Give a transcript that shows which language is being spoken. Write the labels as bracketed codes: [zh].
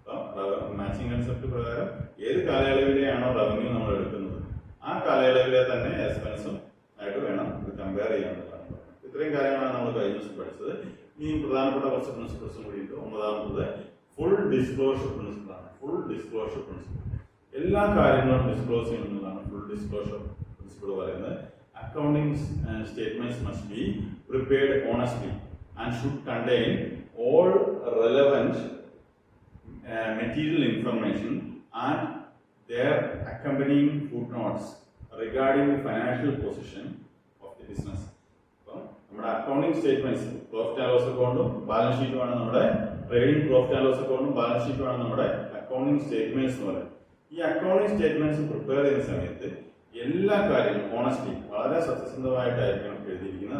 [ml] അപ്പം matching concept പ്രകാരം ഏത് കാലയളവിലെയാണോ റവന്യൂ നമ്മൾ എടുക്കുന്നത് ആ കാലയളവിലെ തന്നെ എക്സ്പെൻസും ആയിട്ട് വേണം ഇത് കമ്പയർ ചെയ്യാനുള്ളതാണ്. ഇത്രയും കാര്യങ്ങളാണ് നമ്മൾ കഴിഞ്ഞ ദിവസം പഠിച്ചത്. ഇനി പ്രധാനപ്പെട്ട കുറച്ച് പ്രിൻസിപ്പിൾസും കൂടിയിട്ട് 9ാമത്തത് full disclosure പ്രിൻസിപ്പിളാണ്. Full disclosure principle എല്ലാ കാര്യങ്ങളും ഡിസ്ക്ലോസ് ചെയ്യുന്നതാണ് ഫുൾ ഡിസ്ക്ലോഷർ പ്രിൻസിപ്പിൾ പറയുന്നത്. [en] Accounting statements must be prepared honestly and should contain all relevant material information and their accompanying footnotes regarding the financial position of the business. [ml] അപ്പം നമ്മുടെ accounting statements, profit and loss അക്കൗണ്ടും balance ഷീറ്റുമാണ് നമ്മുടെ trading profit and loss അക്കൗണ്ടും balance ഷീറ്റുമാണ് നമ്മുടെ accounting statements എന്ന് പറയുന്നത്. ഈ accounting statements prepare ചെയ്യുന്ന സമയത്ത് എല്ലാ കാര്യങ്ങളും ഓണസ്റ്റ്ലി വളരെ സത്യസന്ധമായിട്ടായിരിക്കണം എഴുതിയിരിക്കുന്നത്.